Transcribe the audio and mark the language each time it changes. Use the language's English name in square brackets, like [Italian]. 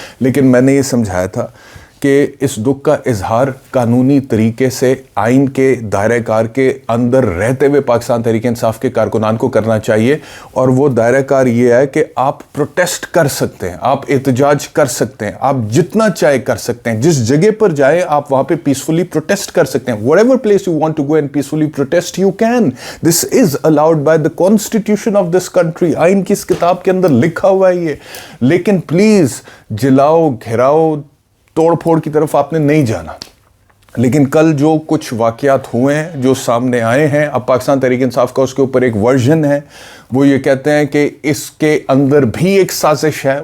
[Urdu] لیکن میں نے یہ سمجھایا تھا کہ اس دکھ کا اظہار قانونی طریقے سے آئین کے دائرہ کار کے اندر رہتے ہوئے پاکستان تحریک انصاف کے کارکنان کو کرنا چاہیے, اور وہ دائرہ کار یہ ہے کہ آپ پروٹیسٹ کر سکتے ہیں, آپ احتجاج کر سکتے ہیں, آپ جتنا چاہے کر سکتے ہیں, جس جگہ پر جائیں آپ وہاں پہ پیسفلی پروٹیسٹ کر سکتے ہیں. [English] whatever place you want to go and peacefully protest you can. this is allowed by the constitution of this country. [Urdu] آئین کی اس کتاب کے اندر لکھا ہوا ہے یہ. لیکن پلیز جلاؤ, گھراؤ, توڑ پھوڑ کی طرف آپ نے نہیں جانا. لیکن کل جو کچھ واقعات ہوئے ہیں, جو سامنے آئے ہیں, اب پاکستان تحریک انصاف کا اس کے اوپر ایک ورژن ہے. وہ یہ کہتے ہیں کہ اس کے اندر بھی ایک سازش ہے.